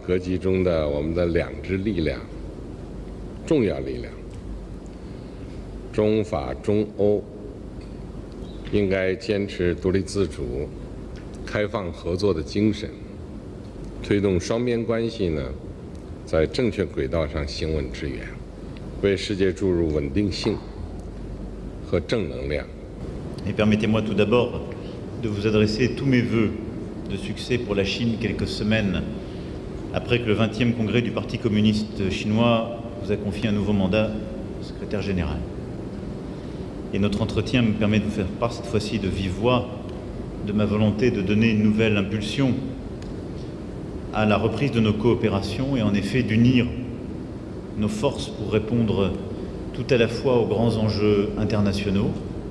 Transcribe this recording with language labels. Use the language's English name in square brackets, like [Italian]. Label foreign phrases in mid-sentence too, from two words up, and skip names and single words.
[Chinese] 格局中的我们的2支力量，重要力量，中法中欧应该坚持独立自主、开放合作的精神，推动双边关系呢在正确轨道上行稳致远，为世界注入稳定性和正能量。 [French] Et permettez-moi tout d'abord de vous adresser tous mes vœux de succès pour la Chine quelques semaines après que le 20e congrès du Parti communiste chinois vous a confié un nouveau mandat de secrétaire général. Et notre entretien me permet de vous faire part cette fois-ci de vive voix de ma volonté de donner une nouvelle impulsion à la reprise de nos coopérations et en effet d'unir nos forces pour répondre tout à la fois aux grands enjeux internationaux